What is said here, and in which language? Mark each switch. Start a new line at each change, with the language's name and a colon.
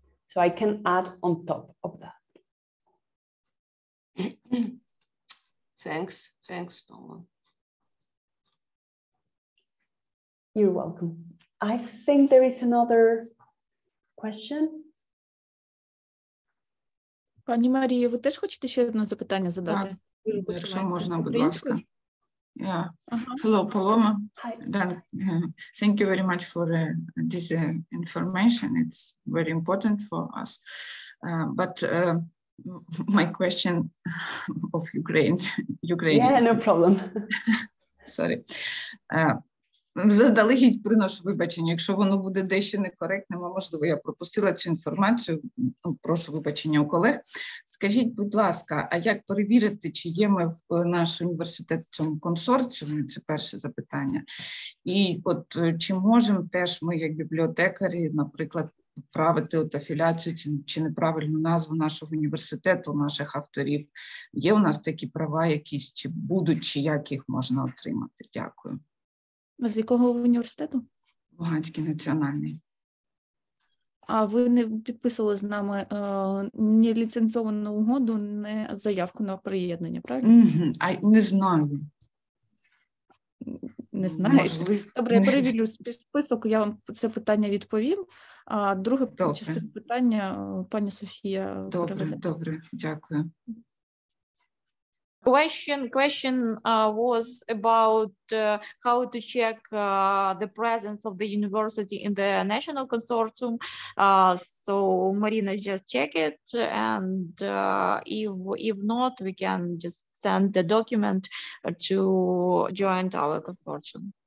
English: So I can add on top of that. Thanks, Paula. You're welcome. I think there is another question.
Ukrainian: Пані Марія, ви теж хочете ще одне запитання задати? Так, якщо можна, будь ласка.
English: Yeah. Hello, Paloma. Hi. Thank you very much for this information. It's very important for us. But my question of Ukraine. Yeah, no problem. Sorry.
Ukrainian: Заздалегідь приношу вибачення, якщо воно буде дещо некоректним, а можливо я пропустила цю інформацію, прошу вибачення у колег. Скажіть, будь ласка, а як перевірити, чи є ми в наш університет в цьому консорціумі? Це перше запитання. І от чи можемо теж ми, як бібліотекарі, наприклад, правити от афіляцію чи неправильну назву нашого університету, наших авторів? Є у нас такі права якісь, чи будуть, чи як їх можна отримати? Дякую. З якого університету? Луганський національний. А ви не підписували з нами ні ліцензовану угоду, ні заявку на приєднання, правильно? Не знаю. Не знаю. Добре, я перевірю список, я вам це питання відповім. А друге частину питання пані Софія переведе. Добре, дякую.
English: Question was about how to check the presence of the university in the national consortium. So Marina just check it, and if not, we can just send the document to join our consortium.